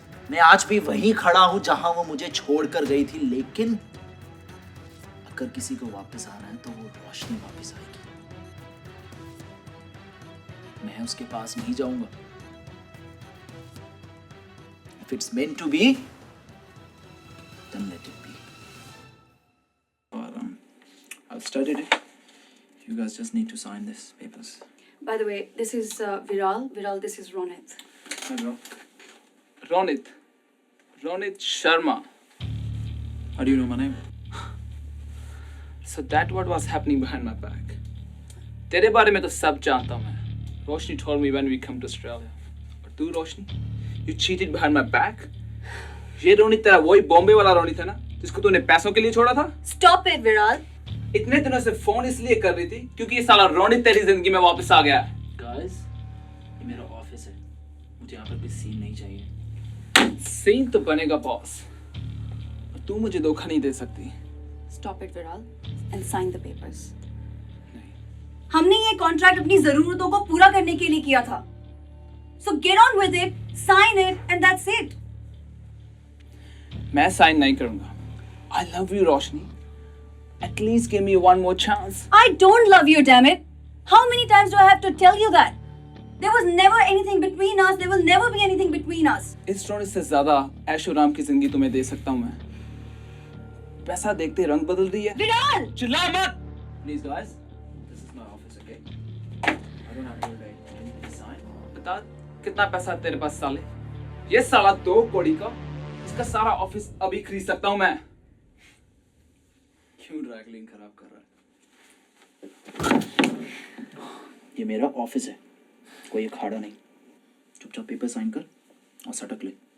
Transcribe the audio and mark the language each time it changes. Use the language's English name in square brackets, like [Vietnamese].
[Hindi] मैं आज भी वहीं खड़ा हूं जहां वो मुझे छोड़कर गई थी. लेकिन अगर किसी को वापस आना है तो वो रोशनी वापस आएगी. मैं उसके पास नहीं जाऊंगा. [English] If it's meant to be, then let it be. I've studied it. You guys just need to sign this papers. By the way, this is Viral. Viral, this is Ronit. Hello. Ronit. Ronit Sharma. How do you know my name? So that what was happening behind my back. [Hindi] तेरे बारे में तो सब जानता हूँ मैं. [English] Roshni told me when we come to Australia. [Hindi] और तू रोशनी, [English] you cheated behind my back. [Hindi] ये रोनित तेरा वही बॉम्बे वाला रोनित है ना, जिसको तूने पैसों के लिए छोड़ा था? [English] Stop it, Viral. [Hindi] इतने दिनों से फोन इसलिए कर रही थी क्योंकि ये साला रोनित तेरी जिंदगी में वापस आ गया. Guys, ये मेरा ऑफिस है. मुझे यहाँ पर भी सीन नहीं चाहिए. सीन तो बनेगा बॉस. तू मुझे धोखा नहीं दे सकती. [English] Stop it, Viral, and sign the papers. [Hindi] नहीं. हमने ये कॉन्ट्रैक्ट अपनी जरूरतों को पूरा करने के लिए किया था. [English] So get on with it, sign it, and that's it. [Hindi] मैं साइन नहीं करूंगा. [English] I love you, Roshni. At least give me one more chance. I don't love you, damn it. How many times do I have to tell you that? There was never anything between us. There will never be anything between us. [Hindi] इस रोनित से ज्यादा ऐशो आराम की जिंदगी तुम्हें दे सकता हूँ मैं. पैसा देखते रंग बदल रही है. Viral! चिल्ला मत. [English] Please guys, this is my office, okay? I don't have to write anything sign. [Hindi] बता कितना पैसा तेरे पास साले? ये साला 2 कौड़ी का, इसका सारा ऑफिस अभी खरीद सकता हूँ मैं. क्यों ड्रैगलिंग खराब कर रहा है? ये मेरा ऑफिस है, कोई अखाड़ा नहीं. चुपचाप पेपर साइन कर और सटक ले.